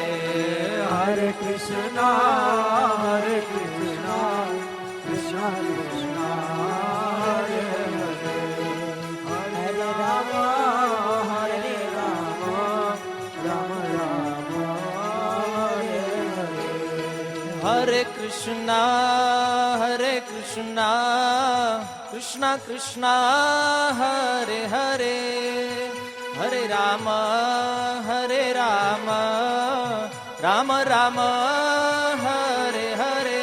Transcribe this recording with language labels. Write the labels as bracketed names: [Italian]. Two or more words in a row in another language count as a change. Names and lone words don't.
[Sanskrit] हरे कृष्णा कृष्णा कृष्णा हरे हरे हरे राम राम हरे कृष्ण कृष्ण कृष्ण हरे हरे हरे राम राम राम हरे हरे